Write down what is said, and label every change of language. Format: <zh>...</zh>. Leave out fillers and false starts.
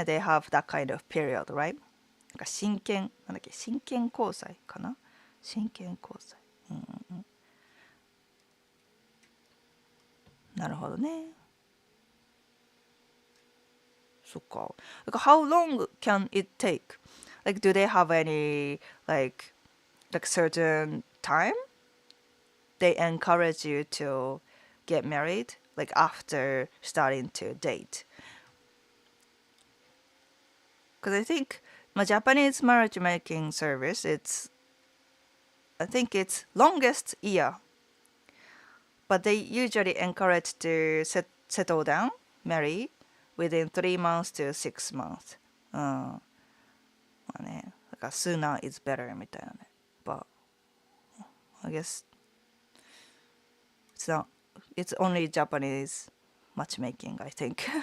<en>They have that kind of period, right?</en> <ja>真剣交際かな真剣交際。なるほどね。そっか。</ja> <en>Like, how long can it take? Like, do they have any, like certain time they encourage you to get married? Like, after starting to date? Because I think my Japanese marriage making service, I think it's longest year, but they usually encourage to settle down, marry within 3 months to 6 months.</en> <ja>まあね、だから</ja> <en>sooner is better</en> <ja>みたいなね。</ja> <en>But I guess it's only Japanese matchmaking, I think.</en>